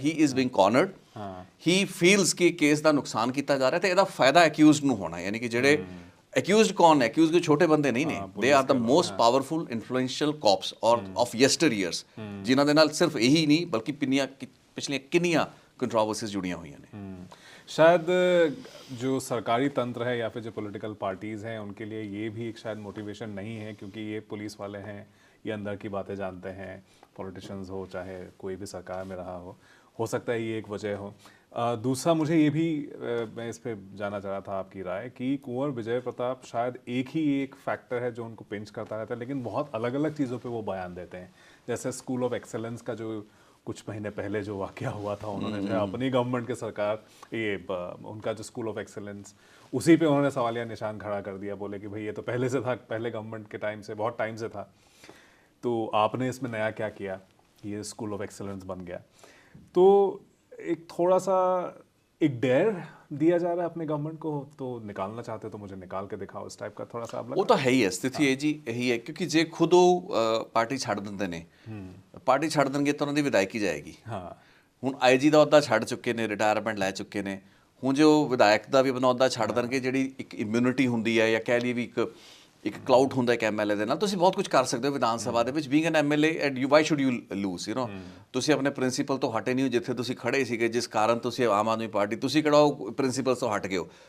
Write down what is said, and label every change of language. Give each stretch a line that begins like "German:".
English: he is being cornered, he feels
Punjabi: ਕਿ case ਦਾ ਨੁਕਸਾਨ ਕੀਤਾ ਜਾ ਰਿਹਾ ਤੇ ਇਹਦਾ ਫਾਇਦਾ ਅਕਿਊਜ਼ਡ ਨੂੰ ਹੋਣਾ, ਯਾਨੀ ਕਿ ਜਿਹੜੇ
Hindi: एक्यूज्ड कौन है? एक्यूज्ड कोई छोटे
Punjabi: ਬੰਦੇ ਨਹੀਂ ਨੇ,
English: they are the most powerful influential cops or of yesteryears,
Punjabi: ਜਿਨ੍ਹਾਂ ਦੇ ਨਾਲ ਸਿਰਫ ਇਹੀ ਨਹੀਂ ਬਲਕਿ ਪਿਛਲੀਆਂ ਕਿੰਨੀਆਂ
Hindi: कंट्रोवर्सीज जुड़ियाँ हुई हैं। शायद जो सरकारी तंत्र है या फिर जो पॉलिटिकल पार्टीज़ हैं उनके लिए ये भी एक शायद मोटिवेशन नहीं है, क्योंकि ये पुलिस वाले हैं, ये अंदर की बातें जानते हैं, पॉलिटिशियंस हो चाहे कोई भी सरकार में रहा हो सकता है ये एक वजह हो। दूसरा मुझे ये भी मैं इस पे जानना चाह रहा था आपकी राय कि कुंवर विजय प्रताप शायद एक फैक्टर है जो उनको पिंच करता रहता है, लेकिन बहुत अलग अलग चीज़ों पे वो बयान देते हैं। जैसे स्कूल ऑफ एक्सेलेंस का जो कुछ महीने पहले जो वाक़या हुआ था, उन्होंने जो है अपनी गवर्नमेंट के सरकार ये उनका जो स्कूल ऑफ एक्सेलेंस, उसी पे उन्होंने सवालिया निशान खड़ा कर दिया, बोले कि भाई ये तो पहले से था, पहले गवर्नमेंट के टाइम से, बहुत टाइम से था, तो आपने इसमें नया क्या किया, ये स्कूल ऑफ एक्सेलेंस बन गया। तो एक थोड़ा सा एक डेयर दिया जा रहा है अपने गवर्नमेंट को, तो निकालना चाहते हो तो मुझे निकाल के दिखाओ, इस टाइप का थोड़ा सा आप
Punjabi: ਉਹ ਤਾਂ ਹੈ ਹੀ ਹੈ ਸਥਿਤੀ ਹੈ ਜੀ, ਇਹੀ ਹੈ ਕਿਉਂਕਿ ਜੇ ਖੁਦ ਉਹ ਪਾਰਟੀ ਛੱਡ ਦਿੰਦੇ ਨੇ, ਪਾਰਟੀ ਛੱਡ ਦੇਣਗੇ ਤਾਂ ਉਹਨਾਂ ਦੀ ਵਿਧਾਇਕੀ ਜਾਏਗੀ। ਹੁਣ ਆਈਜੀ ਦਾ ਅਹੁਦਾ ਛੱਡ ਚੁੱਕੇ ਨੇ, ਰਿਟਾਇਰਮੈਂਟ ਲੈ ਚੁੱਕੇ ਨੇ, ਹੁਣ ਜੇ ਉਹ ਵਿਧਾਇਕ ਦਾ ਵੀ ਅਹੁਦਾ ਛੱਡ ਦੇਣਗੇ, ਜਿਹੜੀ ਇੱਕ ਇਮਿਊਨਿਟੀ ਹੁੰਦੀ ਹੈ ਜਾਂ ਕਹਿ ਲਈ ਵੀ ਇੱਕ ਕਲਾਊਡ ਹੁੰਦਾ ਇੱਕ ਐਮਐਲਏ ਦੇ ਨਾਲ, ਤੁਸੀਂ ਬਹੁਤ ਕੁਝ ਕਰ ਸਕਦੇ ਹੋ ਵਿਧਾਨ ਸਭਾ ਦੇ ਵਿੱਚ,
English: being an MLA and you why should you lose, you know,
Punjabi: ਤੁਸੀਂ ਆਪਣੇ ਪ੍ਰਿੰਸੀਪਲ ਤੋਂ ਹਟੇ ਨਹੀਂ ਹੋ, ਜਿੱਥੇ ਤੁਸੀਂ ਖੜੇ ਸੀਗੇ, ਜਿਸ ਕਾਰਨ ਤੁਸੀਂ ਆਮ ਆਦਮੀ ਪਾਰਟੀ, ਤੁਸੀਂ ਕਿਹੜਾ ਉਹ ਪ੍ਰਿੰਸੀਪਲ ਤੋਂ ਹਟ ਗਏ ਹੋ।